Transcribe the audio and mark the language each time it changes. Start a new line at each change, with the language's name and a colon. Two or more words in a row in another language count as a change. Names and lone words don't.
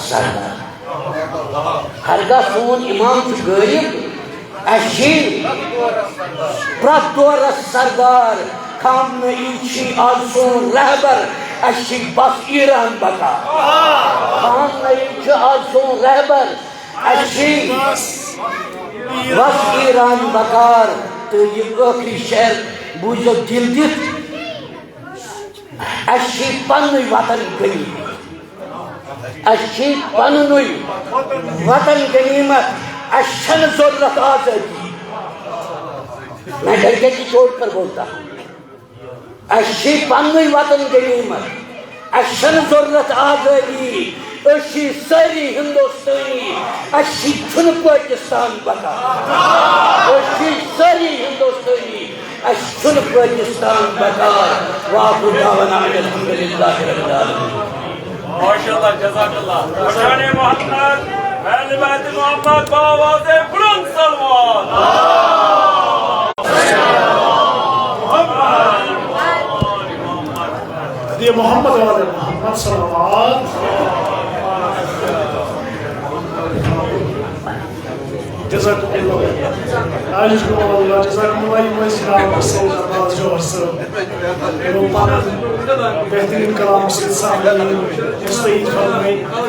Kashmiri: سردار ہرگاہ سون امام چھُ غٲیب اَسہِ چھِ پرٛٮ۪تھ دورس سردار خامنئی چھِ آز سون رہبر اَسہِ چھِ بس ایران بکار خامنئی چھُ آز سون رہبر اَسہِ چھِ بس ایران بکار تہٕ یہِ ٲخری شعر بوٗزِو دِل دِتھ اَسہِ چھِ پننُے وطن غنیٖمت اَسہِ چھِ پننُے وطن غنیٖمت اَسہِ چھَنہٕ ضروٗرت آزٲدی
Urdu: میں ڈرکے کی چوٹ پر بولتا
Kashmiri: اَسہِ چھِ پننُے وطن غنیٖمت اَسہِ چھَنہٕ ضروٗرت آزٲدی أسۍ چھِ سٲری ہندوستٲنی اَسہِ چھُنہٕ پٲکِستان بکار أسۍ چھِ سٲری ہندوستٲنی اَسہِ چھُنہٕ پٲکِستان بکار
Arabic: واخر دعوانا ان الحمدللہ رب العالمین
Urdu: ماشاءاللہ
Arabic: جزاک اللہ
Urdu: شان محمد اہل بیت محمد بآواز بلند سلوات یہ محمد والے محمد صلوات
Arabic: جزاکم اللہ علیکم اللہ جزاکم اللہ
Urdu: یہ اسلام سید عباس جوہر صاحب بہترین کلام سے سامنے مستعید فرمائی